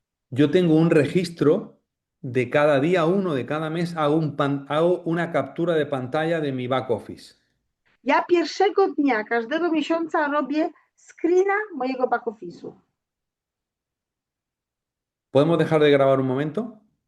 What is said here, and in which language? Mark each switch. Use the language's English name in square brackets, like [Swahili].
[Spanish] Yo tengo un registro de cada día uno, de cada mes, hago una captura de pantalla de mi back office. [Polish] Ja pierwszego dnia każdego miesiąca robię screena mojego back office'u. [Spanish] ¿Podemos dejar de grabar un momento?